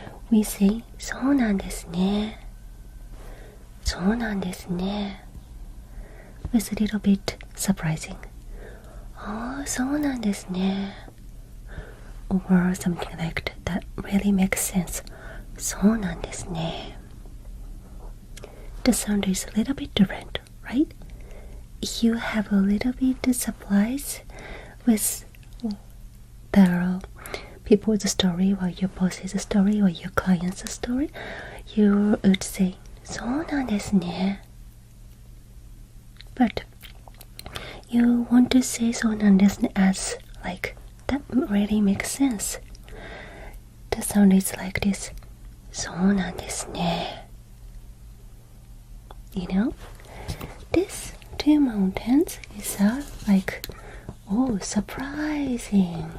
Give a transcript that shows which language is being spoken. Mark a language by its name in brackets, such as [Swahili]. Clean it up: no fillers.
[English] We say [Japanese] そうなんですね. そうなんですね. [English] With a little bit surprising. [Japanese] Oh, そうなんですね. [English] Or something like that really makes sense. [Japanese] そうなんですね. [English] The sound is a little bit different, right? You have a little bit of surprise with the people's story or your boss's story or your client's story. You would say [Japanese] そうなんですね. [English] But you want to say [Japanese] そうなんですね [English] as like that really makes sense. The sound is like this. [Japanese] そうなんですね. [English] You know, these two mountains is like, oh, surprising.